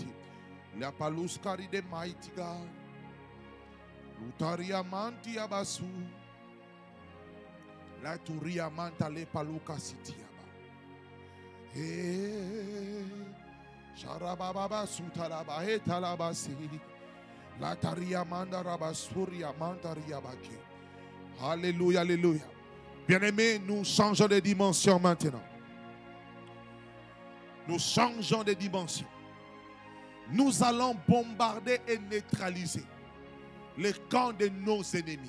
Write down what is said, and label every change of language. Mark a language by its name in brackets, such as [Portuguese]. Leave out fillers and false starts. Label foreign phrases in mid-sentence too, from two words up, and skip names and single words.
[English] La paluskari de mighty God. Lutaria manti abasu. La turia manta le paluka sitiaba. Sharababa sutalaba he talabasi. La taria manda rabasuria mantaria baki. [French] Alléluia, alléluia. Bien-aimés, nous changeons de dimension maintenant. Nous changeons de dimension. Nous allons bombarder et neutraliser les camps de nos ennemis.